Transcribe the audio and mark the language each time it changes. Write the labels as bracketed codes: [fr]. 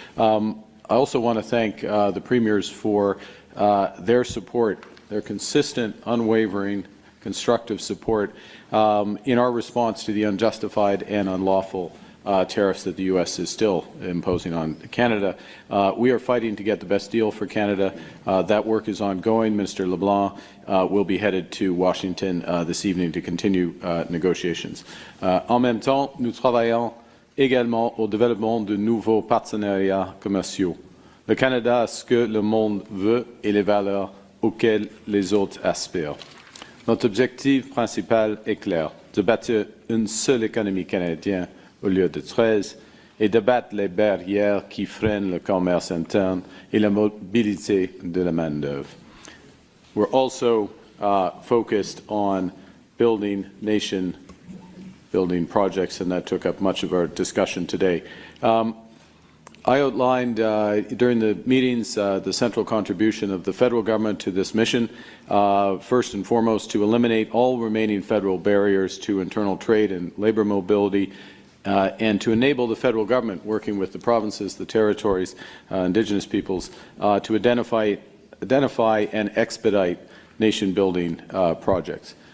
[en] I also want to thank the premiers for their support, their consistent, unwavering, constructive support in our response to the unjustified and unlawful tariffs that the U.S. is still imposing on Canada. We are fighting to get the best deal for Canada. That work is ongoing. Minister LeBlanc will be headed to Washington this evening to continue negotiations. [fr] En même temps, nous travaillons également au développement de nouveaux partenariats commerciaux. Le Canada a ce que le monde veut et les valeurs auxquelles les autres aspirent. Notre objectif principal est clair, de bâtir une seule économie canadienne au lieu de 13 et d'abattre les barrières qui freinent le commerce interne et la mobilité de la main-d'œuvre. [en] We're also focused on building nation-building projects, and that took up much of our discussion today. I outlined during the meetings the central contribution of the federal government to this mission, first and foremost to eliminate all remaining federal barriers to internal trade and labour mobility, and to enable the federal government, working with the provinces, the territories, Indigenous peoples, to identify and expedite nation-building projects.